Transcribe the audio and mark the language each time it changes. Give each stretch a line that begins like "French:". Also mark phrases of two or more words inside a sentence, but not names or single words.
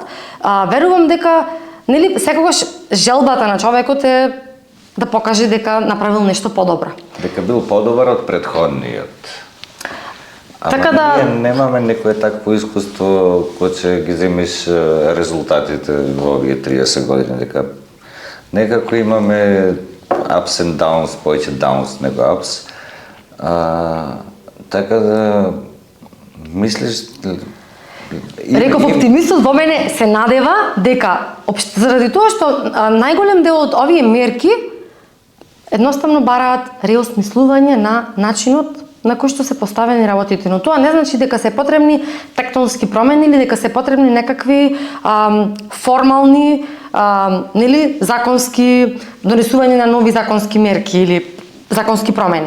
Macedonian: Верувам дека нели секогаш желбата на човекот е да покаже дека направил нешто подобро. Дека бил подобар од претходниот. Така да ние немаме некое такво искуство кога ќе ги земеш резултатите во овие 30 години, дека некако имаме
English: ups and downs,
Macedonian: повеќе downs него ups. Така да мислиш Реков оптимистот во мене се надева дека заради тоа што најголем дел од овие мерки едноставно бараат реосмислување на начинот на кој што се поставени работите, но тоа не значи дека се потребни тектонски промени или дека се потребни некакви формални нели законски донесување на нови законски мерки или законски промени.